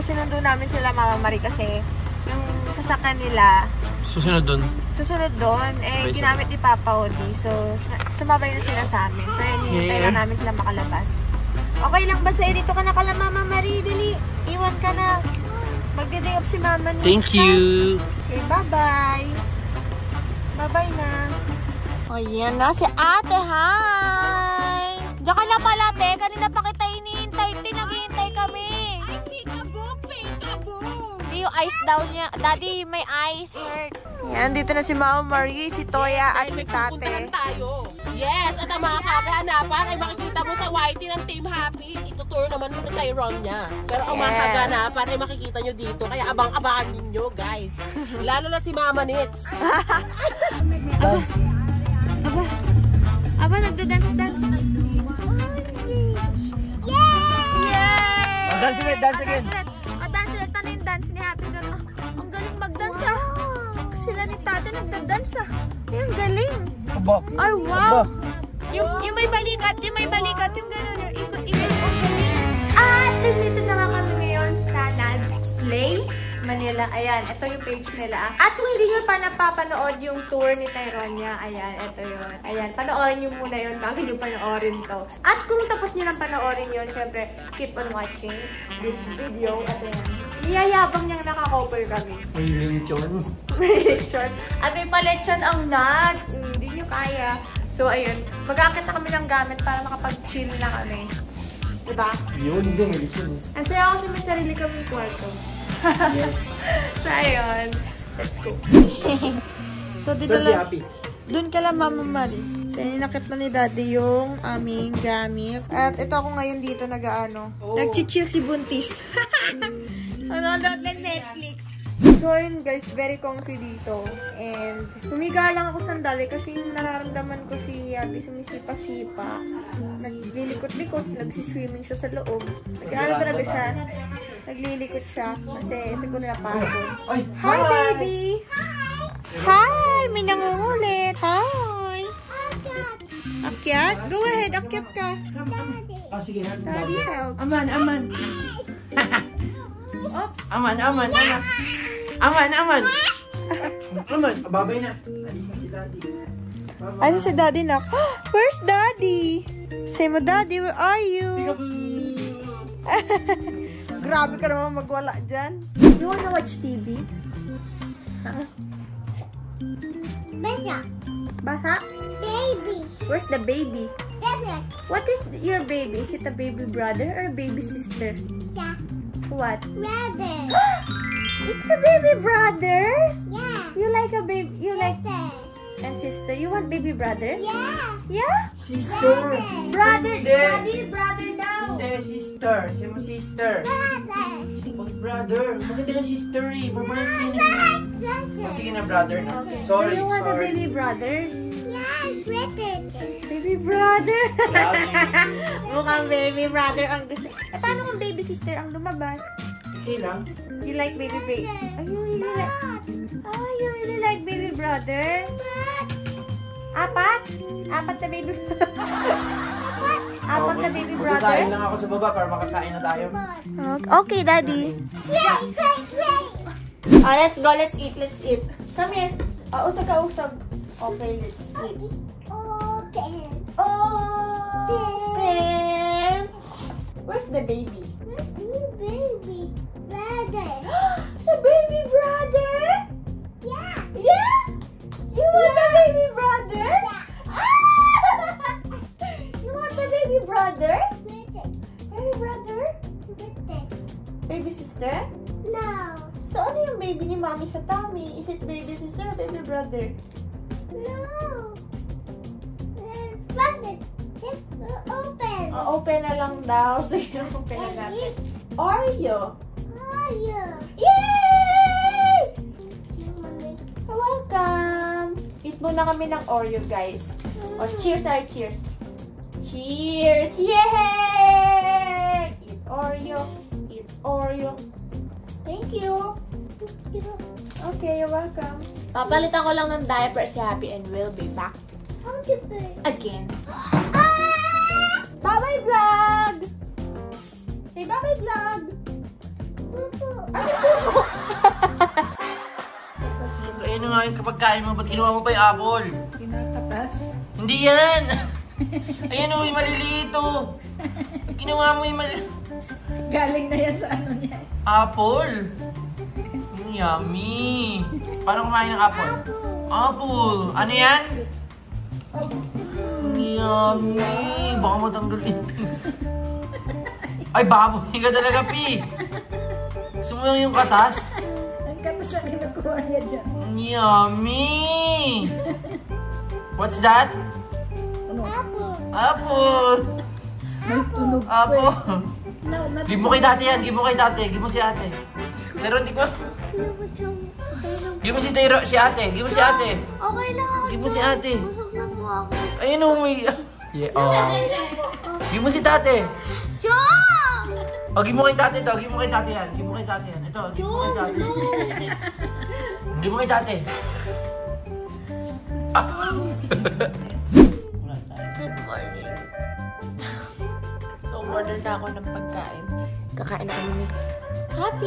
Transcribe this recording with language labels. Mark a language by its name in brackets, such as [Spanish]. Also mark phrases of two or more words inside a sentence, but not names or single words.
[Filipino] Sinundo namin sila Mama Marie kasi yung sasakyan nila Susunod dun? Susunod doon, eh, ginamit ni Papa Odi. So, sumabay na sila sa amin. So, hinihintay lang namin sila makalabas. Okay lang ba sa'yo? Dito ka na kala Mama Marie, dali. Iwan ka na. Magde-day off si Mama Nits. [English] Thank you. Say bye-bye. Bye-bye na. [Filipino] O, yan na si ate. Hi! Diyan ka na pala, te. Kanina pa kita hinihintay. Naghihintay kami. Ay, peekaboo! Yung [English] ice down [Filipino] niya. Daddy, may [English] ice hurt. [Filipino] Yan, dito na si Mama Marie, si Toya at si Tate. Tayo. Yes, at ang mga kaganapan ay makikita mo sa YT ng Team Happy. Ituturo naman mo kay Ron niya. Pero ang mga kaganapan ay makikita nyo dito. Kaya abang-abangan ninyo, guys. Lalo na si Mama Nits. Aba, nagda-dance-dance. Yay! [English] Dance again, dance again. [Filipino] Dance ulit. Ano yung dance ni Happy? Ang galing mag-dance ah. Sila ni Tate nagda-dance ah. Ang galing. Ay, wow. Yung may balikat, yung gano'n, yung ikot-ikot. Ang galing. At dito na nga kami ngayon sa Nad's Place, Manila. Ayan, ito yung page nila. At kung hindi nyo pa napapanood yung tour ni Tyronia, ayan, ito yun. Ayan, panoorin nyo muna yun bago nyo panoorin to. At kung tapos nyo lang panoorin yun, syempre, [English] keep on watching this video. [Filipino] At ayan, niyayabang niyang nakakover kami. May lechon. May lechon. At may palechon ang nuts. Hindi nyo kaya. So, ayun, mag-aakit na kami ng gamit para makapag-chill na kami. Diba? Yun, hindi, may lechon. Ang saya kasi may sarili kami kwarto. Yes. So, ayun. [English] Let's go. So, [Filipino] dito lang. Doon ka lang, Mama Marie. So, inakit na ni Daddy yung aming gamit. At ito ako ngayon dito nag-ano. Nag-chill si Buntis. Nanonood lang Netflix. So, ayun guys, [English] very comfy [Filipino] dito. And, humiga lang ako sandali kasi yung nararamdaman ko si Happy sumisipa-sipa. Naglilikot-likot, nagsiswimming siya sa loob. Nag-ano talaga siya. Naglilikot siya kasi siguro napagod. [English] Hi, baby! Hi! [Filipino] May nangungulit! Hi! Akyat? [English] Go ahead, [Filipino] akyat ka. Sige. [English] Daddy, help. Aman. Oops! [Filipino] Aman. Babay na. Alis na si Daddy. Ano si Daddy na? [English] Where's Daddy? [Filipino] Say mo, Daddy, [English] where are you? [Filipino] Grabe ka naman magwala dyan. [English] You wanna watch TV? Huh? Basa? Baby. Where's the baby? Baby. What is your baby? Is it a baby brother or a baby sister? Yeah. What? Brother. It's a baby brother? Yeah. You like a baby? You like Sister. and sister? You want baby brother? Yeah. Yeah? Sister. Brother, [Filipino] Hindi. Daddy, brother daw. Hindi, sister. Siya mo sister. Brother. Bakit brother? Bakit ka sister eh? Babalas ka na. Brother. Sige na, brother na. Okay. [English] Sorry, Do you want a sorry. baby brother? Yeah, brother. Baby brother. [Filipino] Lagi. Mukhang baby brother ang gusto. Eh, paano kung baby sister ang lumabas? Okay lang. [English] You like baby baby? You really like baby brother? [Filipino] Apat? Apat na baby. [English] Apple the baby brother? [Filipino] Magsasahin lang ako sa baba para makakain na tayo. [English] Okay, Daddy. Let's go. Let's eat. Let's eat. Come here. [Filipino] Usag ka, usag. [English] Okay, let's eat. Open. Open. Where's the baby? Baby brother. The baby brother? Yeah. Yeah? You want the baby brother? Yeah. You want the baby brother? Brother. Baby brother? Brother. Baby sister? No. So, [Filipino] ano yung baby ni Mommy sa tummy? [English] Is it baby sister or baby brother? No. Brother. Just open. [Filipino] Open na lang daw. Sige, open na [English] And [Filipino] natin. [English] eat. Oreo! Oreo. Yay! You, Mommy. You're welcome! [Filipino] Eat muna kami ng Oreo, guys. Cheers tayo, [English] cheers. Cheers! Yay! Eat Oreo. Eat Oreo. Thank you. Okay, you're welcome. [Filipino] Papalitan ko lang ng diaper si Happy [English] and we'll be back How to play? again. Bye-bye vlog! Say bye-bye vlog! [Filipino] Pupu. Ay, pupo! Ayun nga yung kapag kain mo, ba't ginawa mo pa yung apple? Kinakatas. Hindi yan! Ayan o, yung maliliit o. Ginawa mo yung maliliit. Galing na yan sa ano niya. [English] Apple! Yummy! [Filipino] Paano kumain ng apple? Apple! Ano yan? Yummy! Baka matanggal ito. Ay, baboy ka talaga, Pi! Gusto mo lang yung katas? Ang katas na kinukuha niya dyan. [English] Yummy! What's that? Apple. Apple! [Filipino] May tunog pa [English] Apple! No, not [Filipino] Give mo kay dati yan, give mo kay dati, give mo si ate. Pero hindi ko... Give mo si Tayro, si ate, give mo si ate. Okay lang ako. Give mo si ate. Busog na po ako. Ayun o, may... Yeah, oh. Give mo si tate. Chong! O, give mo kay tate to, give mo kay tate yan. Give mo kay tate yan. Ito, give mo kay tate. Give mo kay tate. [English] Good morning. [Filipino] Order na ako ng pagkain. Kakain na kami ni Happy.